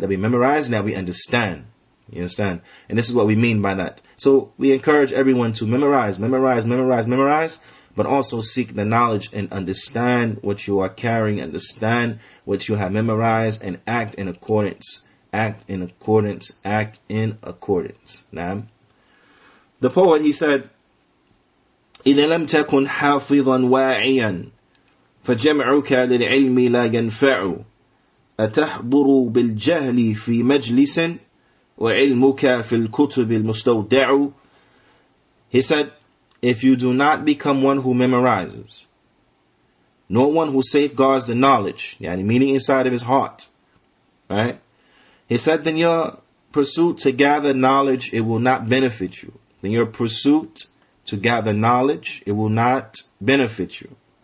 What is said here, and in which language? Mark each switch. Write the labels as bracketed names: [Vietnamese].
[English] That we memorize and that we understand. You understand? And this is what we mean by that. So we encourage everyone to memorize, but also seek the knowledge and understand what you are carrying, understand what you have memorized, and act in accordance. Now, the poet, he said, [Arabic] إِذَا لَمْ تَكُنْ حَافِظًا وَاعِيًا فَجَمْعُكَ لِلْعِلْمِ لَا يَنْفَعُ أَتَحْضُرُ بِالْجَهْلِ فِي مَجْلِسٍ وَعِلْمُكَ فِي الْكُتُبِ الْمُسْتَوْدَعُ. [English] He said, if you do not become one who memorizes, nor one who safeguards the knowledge, meaning inside of his heart. Right? He said, then your pursuit to gather knowledge, it will not benefit you. Then your pursuit to gather knowledge, it will not benefit you.